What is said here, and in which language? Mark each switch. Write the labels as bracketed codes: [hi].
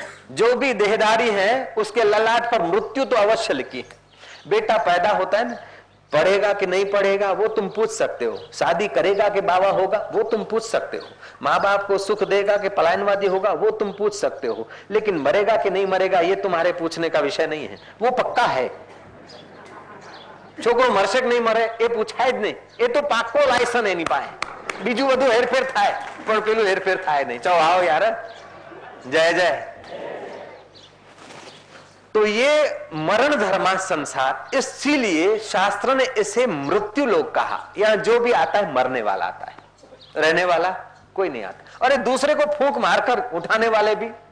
[hi] जो भी देहधारी है उसके ललाट पर मृत्यु तो अवश्य लिखी है। बेटा पैदा होता है ना, पढ़ेगा कि नहीं पढ़ेगा वो तुम पूछ सकते हो, शादी करेगा कि बाबा होगा वो तुम पूछ सकते हो, माँ बाप को सुख देगा कि पलायनवादी होगा वो तुम पूछ सकते हो, लेकिन मरेगा कि नहीं मरेगा ये तुम्हारे पूछने का विषय नहीं है। वो पक्का है। [gu] छोकरो मरशे कि नहीं मरे એ પૂછાય જ નહીં, એ તો પાક્કો લાયસન એની પાસે। બીજું બધું હેરફેર થાય પણ પેલું હેરફેર થાય નહીં। ચાલો [hi] आओ यार, जय जय। तो ये मरण धर्मा संसार, इसीलिए शास्त्र ने इसे मृत्यु लोक कहा। यहां जो भी आता है मरने वाला आता है, रहने वाला कोई नहीं आता। और एक दूसरे को फूंक मारकर उठाने वाले भी।